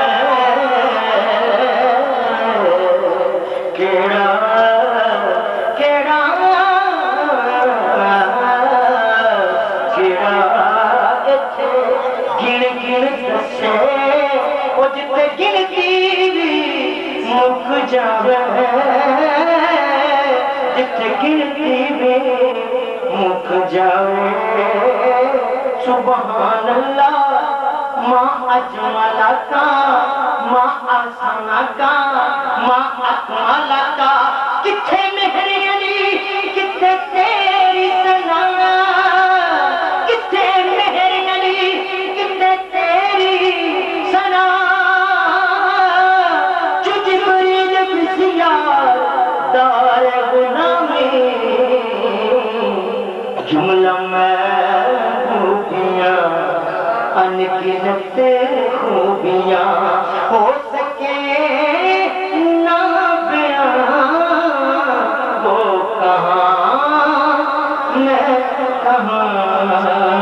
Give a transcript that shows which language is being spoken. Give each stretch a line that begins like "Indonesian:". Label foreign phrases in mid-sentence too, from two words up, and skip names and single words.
Punjabi: کیڑا کیڑا کیڑا ایتھے گن گن دسے، او جتھے گنتی مک جاوے، جتھے گنتی مک جاوے۔
Arabic: سبحان اللہ ما اجملکا ما احسنکا ما اکملکا،
Punjabi: کتھے مہر علی کتھے تیری ثنا، کتھے مہر علی کتھے تیری ثنا،
Persian: جو جبریل بسیار دار غلامی،
Urdu: جملہ محبوبیاں انگنت خوبیاں، ہو سکے نہ بیان وہ کہاں میں کہاں،